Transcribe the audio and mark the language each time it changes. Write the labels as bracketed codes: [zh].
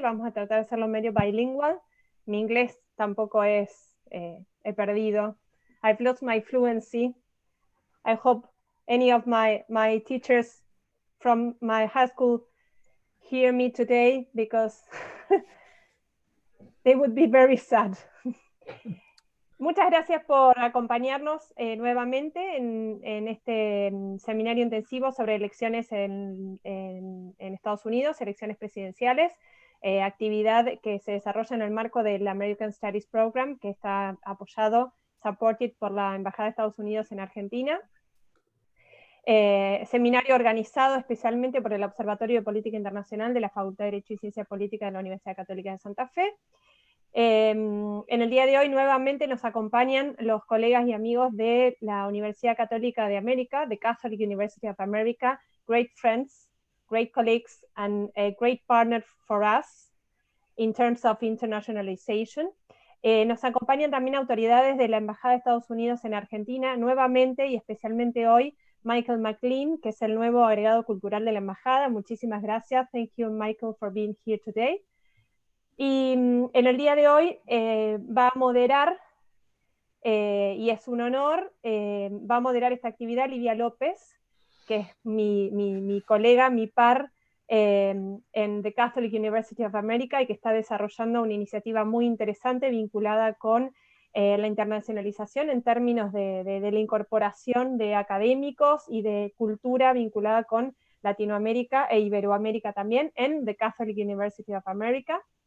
[es] Vamos a tratar de hacerlo medio bilingual. Mi inglés tampoco es, he perdido. [en] I've lost my fluency. I hope any of my teachers from my high school hear me today, because they would be very sad. [es] Muchas gracias por acompañarnos nuevamente en este seminario intensivo sobre elecciones en Estados Unidos, elecciones presidenciales, actividad que se desarrolla en el marco del American Studies Program, que está apoyado, supported por la Embajada de Estados Unidos en Argentina. Seminario organizado especialmente por el Observatorio de Política Internacional de la Facultad de Derecho y Ciencia Política de la Universidad Católica de Santa Fe. [en] En el día de hoy nuevamente nos acompañan los colegas y amigos de la Universidad Católica de América, the Catholic University of America, great friends, great colleagues, and a great partner for us in terms of internationalization. [es] Nos acompañan también autoridades de la Embajada de Estados Unidos en Argentina, nuevamente y especialmente hoy, Michael McLean, que es el nuevo agregado cultural de la Embajada. Muchísimas gracias. [en] Thank you, Michael, for being here today. [es] Y en el día de hoy va a moderar, y es un honor, va a moderar esta actividad Lidia López, que es mi colega, mi par en the Catholic University of America, y que está desarrollando una iniciativa muy interesante vinculada con la internacionalización en términos de la incorporación de académicos y de cultura vinculada con Latinoamérica e Iberoamérica también en the Catholic University of America.